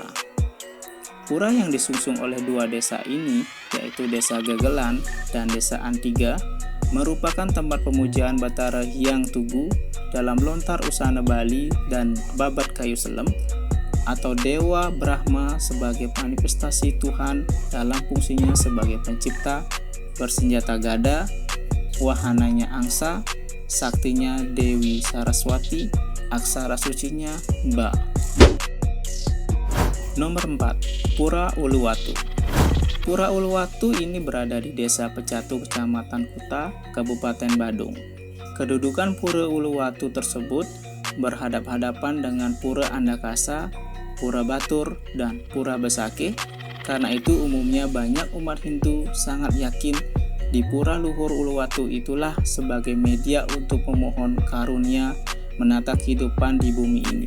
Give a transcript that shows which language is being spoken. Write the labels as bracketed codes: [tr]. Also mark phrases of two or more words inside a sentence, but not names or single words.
[id] Pura yang disungsung oleh 2 desa ini, yaitu Desa Gegelan dan Desa Antiga, merupakan tempat pemujaan Batara Hyang Tugu dalam lontar Usana Bali dan Babat Kayu Selem, atau Dewa Brahma sebagai manifestasi Tuhan dalam fungsinya sebagai pencipta, bersenjata gada, wahananya angsa, saktinya Dewi Saraswati, aksara sucinya Ba. Nomor 4. Pura Uluwatu. Pura Uluwatu ini berada di Desa Pecatu, Kecamatan Kuta, Kabupaten Badung. Kedudukan Pura Uluwatu tersebut berhadap-hadapan dengan Pura Andakasa, Pura Batur, dan Pura Besake. Karena itu umumnya banyak umat Hindu sangat yakin di Pura Luhur Uluwatu itulah sebagai media untuk memohon karunia menata kehidupan di bumi ini.